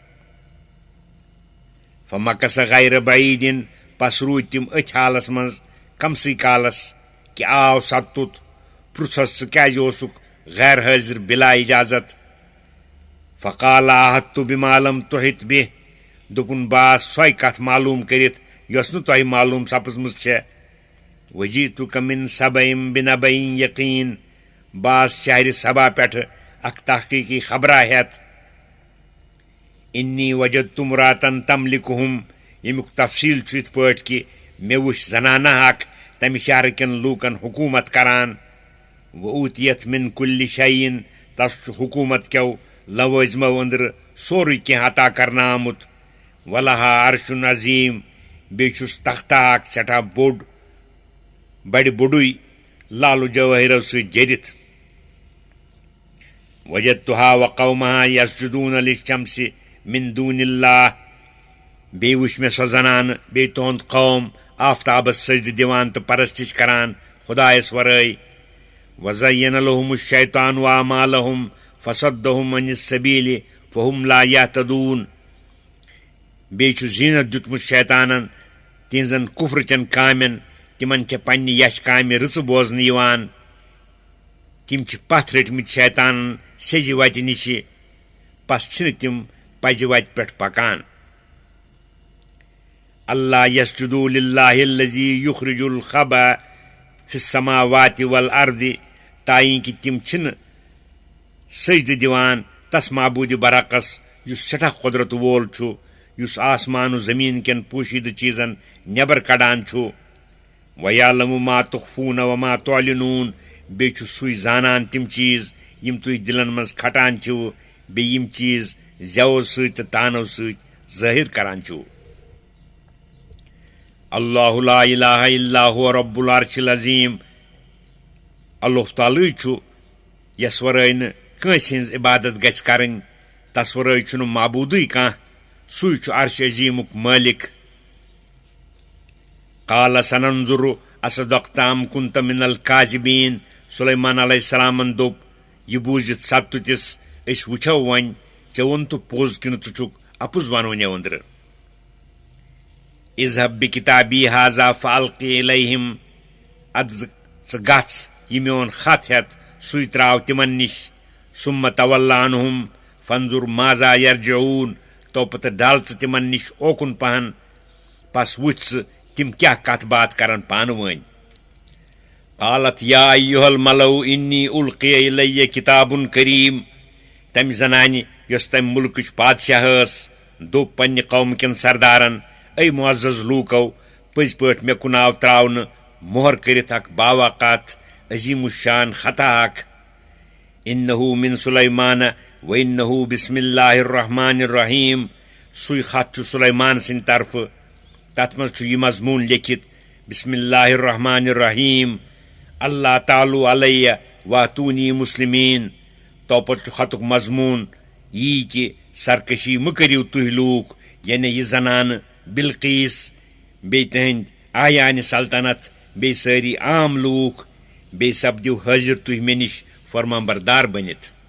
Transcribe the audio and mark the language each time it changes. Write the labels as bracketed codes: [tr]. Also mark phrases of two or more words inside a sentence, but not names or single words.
[ar] فمکث غیر بعیٖدin [ks] پس روٗدۍ تِم أتھۍ حالس منٛز کمسٕے کالس کہ آو ستُت پرُژھس ژٕ کیٛازِ اوسُکھ غیر حٲضر بلا اجازت [ar] فقال احطت بما لم تحط به [ks] دوٚپُن بہٕ آس سۄے کتھ معلوٗم کٔرِتھ یۄس نہٕ تۄہہِ معلوٗم سپٕزمٕژ چھےٚ [ar] وجیتُک من سبأ بنبأ یقین [ks] بہٕ آس شہرِ سبا پٮ۪ٹھٕ اکھ تحقیقی خبرا ہٮ۪تھ [ar] انی وجدت امرأة تملکہم [ks] ییٚمیُک تفصیل چھُ یِتھ پٲٹھۍ کہ مےٚ وٕچھ زنانہ اکھ تمہِ شہرٕ کٮ۪ن لوٗکن حکوٗمت کران [ar] وأوتیت من کُلہِ شیٖن [ks] تس چھُ حکوٗمت کٮ۪و لوٲزمو أنٛدرٕ سورُے کینٛہہ عطا کرنہٕ آمُت [ar] ولہا عرشٌ عظیٖم [ks] بیٚیہِ چھُس تختہ اکھ سٮ۪ٹھاہ بوٚڑ بڑِ بوٚڑُے لالہٕ جوٲہِرو سۭتۍ جٔرِتھ [ar] وجدتها وقومها یسجدون للشمس من دون اللہ [ks] بیٚیہِ وٕچھ مےٚ سۄ زنانہٕ بیٚیہِ تُہُنٛد قوم آفتابس سجدٕ دِوان تہٕ پرستش کران خدایس ورٲے [ar] وزین لهم الشیطان اعمالهم فصدهم عن السبیل فهم لا یہتدون [ks] بیٚیہِ چھُ زیٖنت دیُتمُت شیطانن تِہنٛزن کُفرٕ چٮ۪ن کامٮ۪ن تِمن چھےٚ پننہِ یش کامہِ رٕژٕ بوزنہٕ یِوان تِم چھِ پتھ رٔٹمٕتۍ شیطانن سیٚزِ وتہِ نِشہِ پس چھِنہٕ تِم پزِ وتہِ پٮ۪ٹھ پکان [ar] اللہ یسجدوا للہ الذی یخرج الخبأ فی السماوات والارض [ks] تائیں کہ تِم چھِنہٕ سجدٕ دِوان تس معبوٗدِ برعکس یُس سٮ۪ٹھاہ قۄدرت وول چھُ یُس آسمان و زمیٖن کٮ۪ن پوٗشیٖدٕ چیٖزن نٮ۪بر کڑان چھُ [ar] ویعلم ما تخفون وما تعلنون [ks] بیٚیہِ چھُ سُے زانان تِم چیٖز یِم تُہۍ دِلن منٛز کھٹان چھِو بیٚیہِ یِم چیٖز زٮ۪و سۭتۍ تہٕ تانو سۭتۍ ظٲہر کران چھِو [ar] اللہ لا الہ الا هو رب العرش العظیٖم [ks] اللہ تعالیٰ چھُ یس ورٲے نہٕ کٲنٛسہِ ہٕنٛز عبادت گژھِ کرٕنۍ تس ورٲے چھُنہٕ معبوٗدٕے کانٛہہ سُے چھُ عرش عظیٖمُک مٲلِک [ar] قال سننظر اصدقت ام كنت من الكاذبین [ks] سلیمان علیہ السلامن دوٚپ یہِ بوٗزِتھ ستُتِس أسۍ وٕچھو وۄنۍ ژےٚ ووٚنتہٕ پوٚز کِنہٕ ژٕ چھُکھ اپُز ونوٕنیو أنٛدرٕ [ar] اذهب بکتابی هذا فالقی الیہم [ks] ادٕ ژٕ گژھ یہِ میون خط ہٮ۪تھ سُے تراو تِمن نِش [ar] ثم تول عنہم فانظر ماذا یرجعون [ks] تو پتہٕ ڈل ژٕ تِمن نِش اوکُن پہن پس وٕچھ ژٕ تِم کیٛاہ کتھ باتھ کران پانہٕ ؤنۍ. [ar] قالت یا ایُّہا الملؤ انی القی الیہ کتاب کریم. [ks] تمہِ زنانہِ یۄس تمہِ مُلکٕچ بادشاہ ٲس دوٚپ پننہِ قومہٕ کٮ۪ن سردارن اے معزز لوٗکو پٔزۍ پٲٹھۍ مےٚ کُن آو ترٛاونہٕ مۄہر کٔرِتھ اکھ باوقات عظیٖم الشان خطا اکھ. [ar] انہ من سلیمان و انہ بسم اللہ الرحمن الرحیم. [ks] سُے خط چھُ سلیمان سٕنٛدِ طرفہٕ تتھ منٛز چھُ یہِ مضموٗن لیکھِتھ [ar] بسم اللہ الرحمن الرحیم اللہ تعالو علیہ واتونی مسلمین. [ks] توپتہٕ چھُ خطُک مضموٗن یی کہِ سرکشی مہٕ کٔرِو تُہۍ لوٗکھ یعنی یہِ زنانہٕ بلقیس بیٚیہِ تِہنٛدۍ آیانہِ سلطنت بیٚیہِ سٲری عام لوٗکھ بیٚیہِ سپدِو حٲضِر تُہۍ مےٚ نِش فرمانبردار بٔنِتھ.